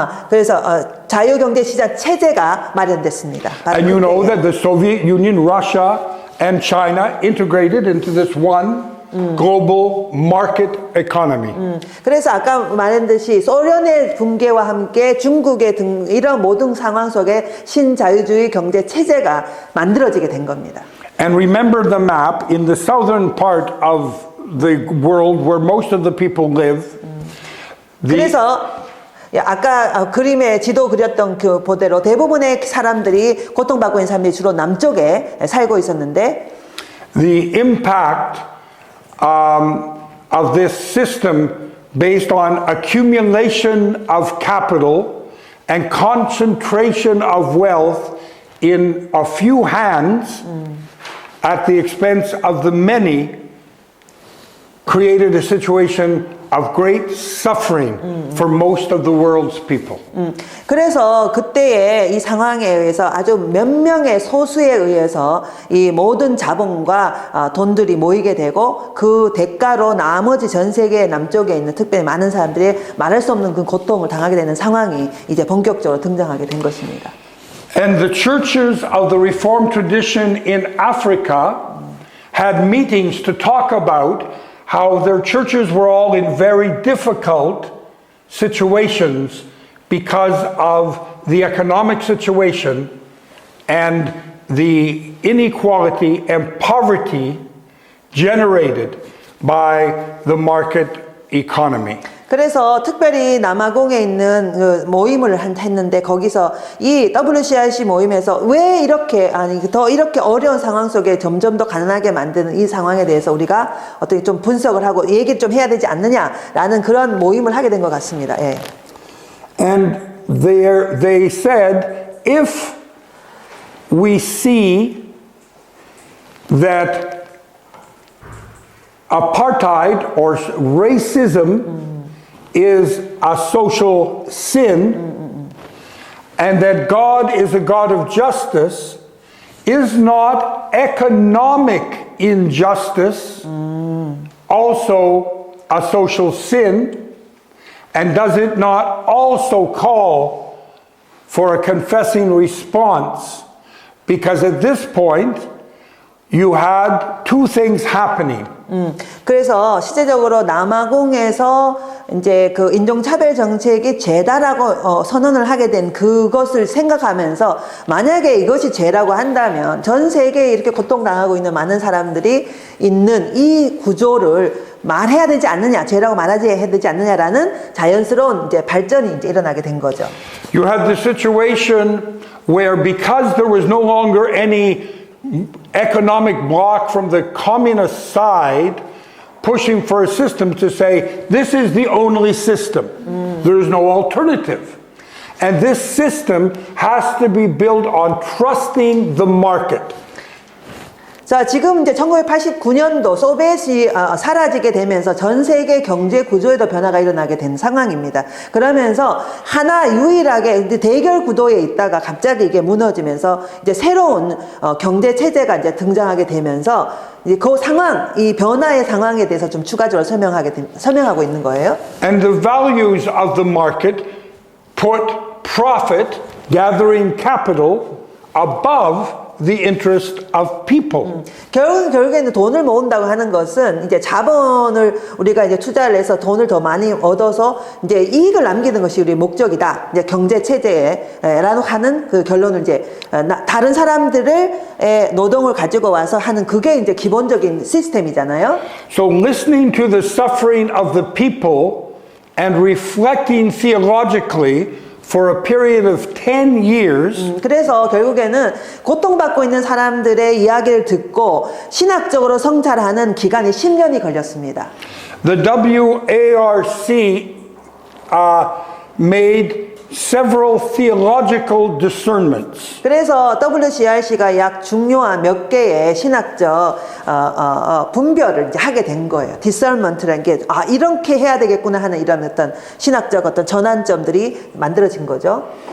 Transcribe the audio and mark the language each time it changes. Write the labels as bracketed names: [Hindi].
[Korean] 그래서 자유경제 시장 체제가 마련됐습니다. [English] And you know that the Soviet Union, Russia, and China integrated into this one global market economy. [Korean] 그래서 아까 말했듯이 소련의 붕괴와 함께 중국의 이런 모든 상황 속에 신자유주의 경제 체제가 만들어지게 된 겁니다. [English] And remember the map in the southern part of the world where most of the people live. [Korean] 그래서 아까 그림에 지도 그렸던 그 보대로 대부분의 사람들이 고통받고 있는 사람들이 주로 남쪽에 살고 있었는데 [English] The impact of this system based on accumulation of capital and concentration of wealth in a few hands at the expense of the many created a situation of great suffering for most of the world's people. [Korean] 그래서 그때의 이 상황에 의해서 아주 몇 명의 소수에 의해서 이 모든 자본과 돈들이 모이게 되고 그 대가로 나머지 전 세계 남쪽에 있는 특별히 많은 사람들이 말할 수 없는 그 고통을 당하게 되는 상황이 이제 본격적으로 등장하게 된 것입니다. [English] And the churches of the Reformed tradition in Africa had meetings to talk about how their churches were all in very difficult situations because of the economic situation and the inequality and poverty generated by the market economy. [Korean] 그래서 특별히 남아공에 있는 그 모임을 했는데 거기서 이 WCRC 모임에서 왜 이렇게 더 이렇게 어려운 상황 속에 점점 더 가난하게 만드는 이 상황에 대해서 우리가 어떻게 좀 분석을 하고 얘기를 좀 해야 되지 않느냐라는 그런 모임을 하게 된 것 같습니다. 예. [English] And they said, if we see that apartheid or racism is a social sin, and that God is a God of justice, is not economic injustice also a social sin? And does it not also call for a confessing response? Because at this point, you had two things happening. [Korean] 그래서 실제적으로 남아공에서 이제 그 인종차별 정책이 죄다라고 선언을 하게 된 그것을 생각하면서 만약에 이것이 죄라고 한다면 전 세계에 이렇게 고통당하고 있는 많은 사람들이 있는 이 구조를 말해야 되지 않느냐, 죄라고 말하지 해야 되지 않느냐라는 자연스러운 이제 발전이 이제 일어나게 된 거죠. [English] You had the situation where because there was no longer any economic bloc from the communist side pushing for a system to say this is the only system. There is no alternative. And this system has to be built on trusting the market. [Korean] 자, 지금 이제 1989년도 소비엣이 사라지게 되면서 전 세계 경제 구조에도 변화가 일어나게 된 상황입니다. 그러면서 하나 유일하게 대결 구도에 있다가 갑자기 이게 무너지면서 이제 새로운 경제 체제가 이제 등장하게 되면서 이제 그 상황, 이 변화의 상황에 대해서 좀 추가적으로 설명하고 있는 거예요. [English] And the values of the market put profit, gathering capital, above the interest of people. [Korean] 결국에는 돈을 모은다고 하는 것은 이제 자본을 우리가 이제 투자를 해서 돈을 더 많이 얻어서 이제 이익을 남기는 것이 우리의 목적이다. 이제 경제 체제에라고 하는 그 결론을 이제 다른 사람들의 노동을 가지고 와서 하는 그게 이제 기본적인 시스템이잖아요. [English] So listening to the suffering of the people and reflecting theologically for a period of 10 years. [Korean] 그래서 결국에는 고통받고 있는 사람들의 이야기를 듣고 신학적으로 성찰하는 기간이 10년이 걸렸습니다. [English] The WARC made several theological discernments. [Korean] 그래서 WCRC가 약 중요한 몇 개의 신학적 분별을 이제 하게 된 거예요. 디설먼트라는 게 이렇게 해야 되겠구나 하는 이런 어떤 신학적 어떤 전환점들이 만들어진 거죠.